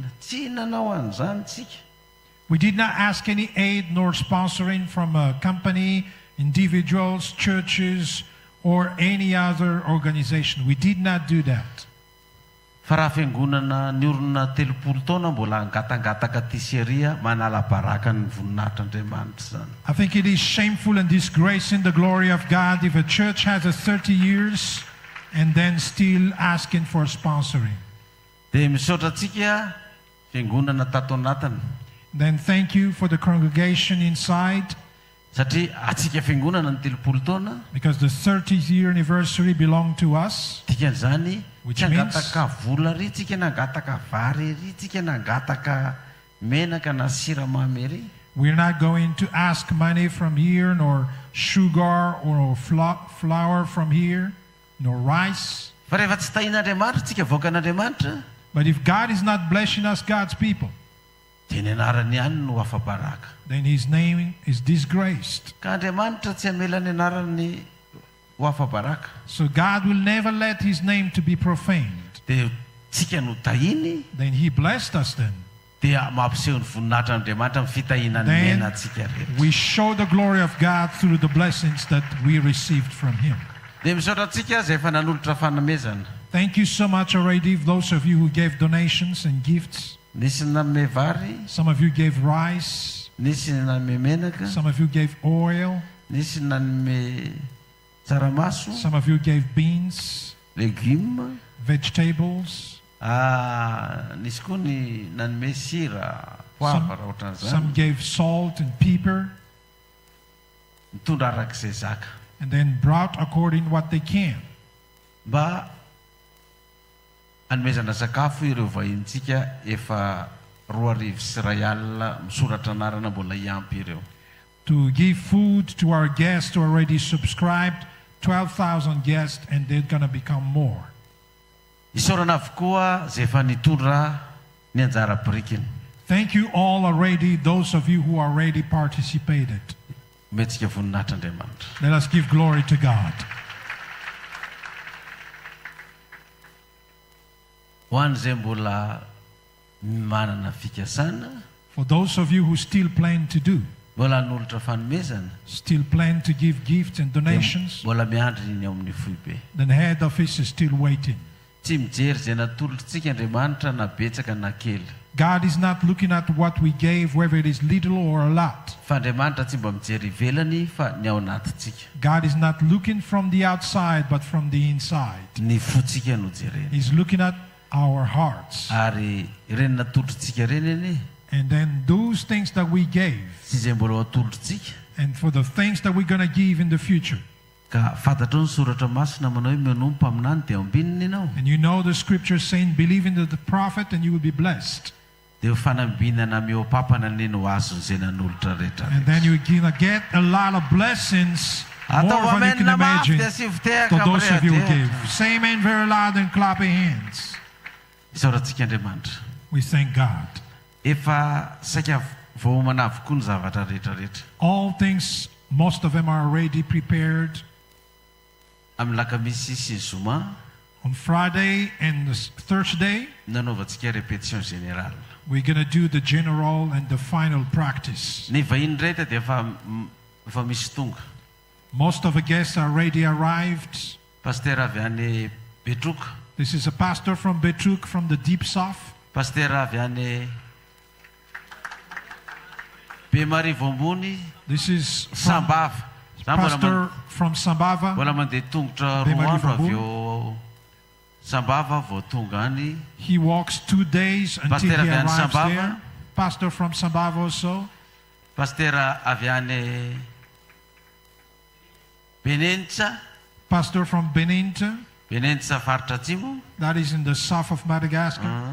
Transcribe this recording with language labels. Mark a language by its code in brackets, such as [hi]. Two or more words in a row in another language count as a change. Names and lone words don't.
[mg] Tsy nanao an'izany tsika. [en] We did not ask any aid nor sponsoring from a company, individuals, churches, or any other organization. We did not do that. [mg] Fa raha fiangonana ny olona 30 taona mbola angatangataka ty seria manala baraka ny voninahitr'Andriamanitra zany. [en] I think it is shameful and disgracing the glory of God if a church has a 30 years and then still asking for sponsoring. [mg] Dia misaotra antsika fiangonana tato anatiny. [en] Then thank you for the congregation inside, [mg] Satria atsika fiangonana ny 30 taona [en] because the 30th year anniversary belonged to us. [mg] dikan'izany [en] Which [mg] tsy [en] means- [mg] nangataka vola ry tsika nangataka vary ry tsika nangataka menaka na siramamy ry. [en] We're not going to ask money from here, nor sugar or flour from here, nor rice. [mg] Fa rehefa tsy tahin'Andriamanitra tsika voakan'Andriamanitra [en] But if God is not blessing us, God's people, [mg] dia ny anarany ihany no afa-baraka. [en] then His name is disgraced. [mg] Ka Andriamanitra tsy hamela ny anarany ho afa-baraka. [en] So God will never let His name to be profaned. [mg] Dia tsika no tahiny [en] Then He blessed us then. [mg] dia mampiseho ny voninahitr'Andriamanitra amin'ny fitahinany [en] Then [mg] mena atsika rehetra. [en] we show the glory of God through the blessings that we received from Him. [mg] Dia misaotra antsika izay efa nanolotra fanomezana. [en] Thank you so much already, those of you who gave donations and gifts. [mg] Nisy nanome vary, [en] Some of you gave rice, [mg] nisy nanome menaka, [en] some of you gave oil, [mg] nisy nanome tsaramaso, [en] some of you gave beans, [mg] legioma, [en] vegetables, [mg] nisy koa ny nanome sira, poavra [en] some [mg] ohatran'izany. [en] gave salt and pepper, [mg] Mitondra arak'izay zaka. [en] and then brought according what they can. [mg] Mba hanomezana sakafo ireo vahintsika efa 2,000 sy 1 alina misoratra anarana mbola hiampy ireo. [en] To give food to our guests who already subscribed, 12,000 guests, and they're going to become more. [mg] Isaorana avokoa zay efa nitondra ny anjara birikiny. [en] Thank you all already, those of you who already participated. [mg] Metsika voninahitr'Andriamanitra. [en] Let us give glory to God. [mg] Ho an'izay mbola manana fikasana, [en] For those of you who still plan to do, [mg] mbola hanolotra fanomezana, [en] still plan to give gifts and [mg] dia [en] donations, [mg] mbola miandry ny ao amin'ny foibe. [en] then head office is still waiting. [mg] Tsy mijery zay natolotritsika Andriamanitra na betsaka na kely. [en] God is not looking at what we gave, whether it is little or a lot. [mg] Fa Andriamanitra tsy mba mijery ivelany fa ny ao anatintsika. [en] God is not looking from the outside, but from the inside. [mg] Ny fotsika no jerena. [en] He's looking at our hearts. [mg] Ary ireny natolotritsika reny eny, [en] And then those things that we gave, [mg] tsy zay mbola atolotritsika. [en] and for the things that we're going to give in the future. [mg] Ka fantatra ny soratra masina manao hoe manompo aminany dia ambininy ianao. [en] And you know the scripture saying, believe in the prophet and you will be blessed. [mg] Dia ho fanambinana mihoapapana ny ho azon'izay nanolotra rehetra. [en] And then you're going to get a lot of blessings, more [mg] Atao [en] than you can [mg] amenina mafy [en] imagine, [mg] dia sy fitehaka [en] for those of you who [mg] amin'irehadehatra. [en] gave. Say amen very loud and clap your hands. [mg] Isaorantsika Andriamanitra. [en] We thank God. [mg] Efa saika voamana avokoa ny zavatra rehetrarehetra. [en] All things, most of them are already prepared. [mg] Amin'ny lakamisy sy zoma [en] On Friday and Thursday, [mg] nanaovantsika [fr] répétition générale. [en] We're going to do the general and the final practice. [mg] Ny vahiny rehetra dia efa misy tonga. [en] Most of the guests are already arrived. [mg] Pasteur avy any Betroka. [en] This is a pastor from Betruk from the deep south. [mg] Pasteur avy any Bemarivo ambony. [en] This is from Sambava. pastor from Sambava. [mg] Mbola mandeha tongotra roa andro avy eo Sambava vao tonga any. [en] He walks 2 days until [mg] Pasteur [en] he [mg] avy any [en] arrives Sambava. there. Pastor from Sambava also. [mg] Pasteur avy any Benenitra. [en] Pastor from Benentra. [mg] Benenitra faritra atsimo. [en] That is in the south of Madagascar.